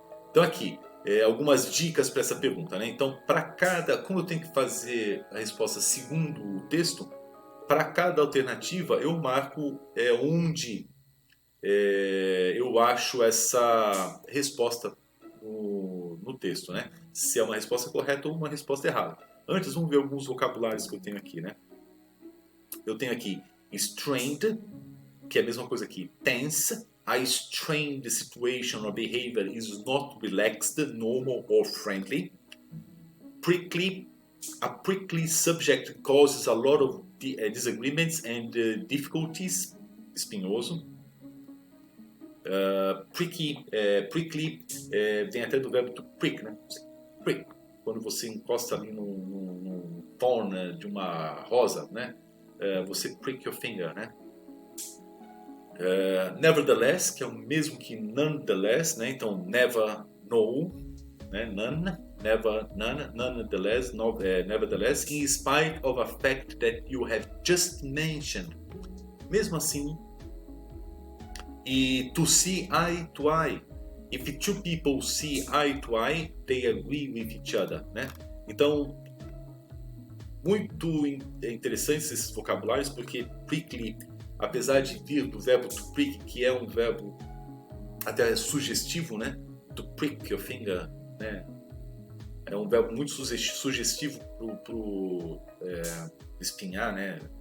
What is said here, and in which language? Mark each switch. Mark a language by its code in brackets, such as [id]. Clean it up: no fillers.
[pt] Então aqui, algumas dicas para essa pergunta, né? Então, como eu tenho que fazer a resposta segundo o texto, para cada alternativa eu marco onde eu acho essa resposta no texto, né? Se é uma resposta correta ou uma resposta errada. Antes, vamos ver alguns vocabulários que eu tenho aqui, né? Eu tenho aqui Strained, que é a mesma coisa aqui. [en] Tense. A strained situation or behavior is not relaxed, normal or friendly. Prickly. A prickly subject causes a lot of disagreements and difficulties. [pt] Espinhoso. Prickly vem até do verbo to prick, né? Prick. Quando você encosta ali no thorn de uma rosa, né? Você [en] prick your finger, né? [pt] Nevertheless, que é o mesmo que nonetheless, né? Então, never, no, né? [en] None, never, none, nonetheless, nevertheless, in spite of a fact that you have just mentioned. [pt] Mesmo assim, e [en] to see eye to eye. If two people see eye to eye, they agree with each other, né? [pt] Então, muito interessantes esses vocabulários, porque prickly, apesar de vir do verbo to prick, que é um verbo até sugestivo, né? [en] To prick your finger, [pt] né? É um verbo muito sugestivo pro espinhar, né?